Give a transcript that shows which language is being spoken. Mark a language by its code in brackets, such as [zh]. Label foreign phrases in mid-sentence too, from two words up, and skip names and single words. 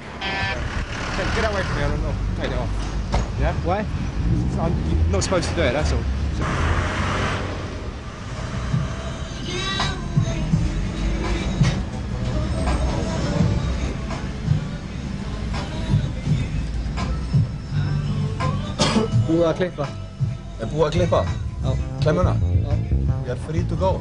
[en] Get away from me, I don't know. Take it off. Yeah? Why? You're not supposed to do it, that's all. [is] Búið að klippa. Er búið að klippa? Já. Klemmuna? Já. [en] You're free to go.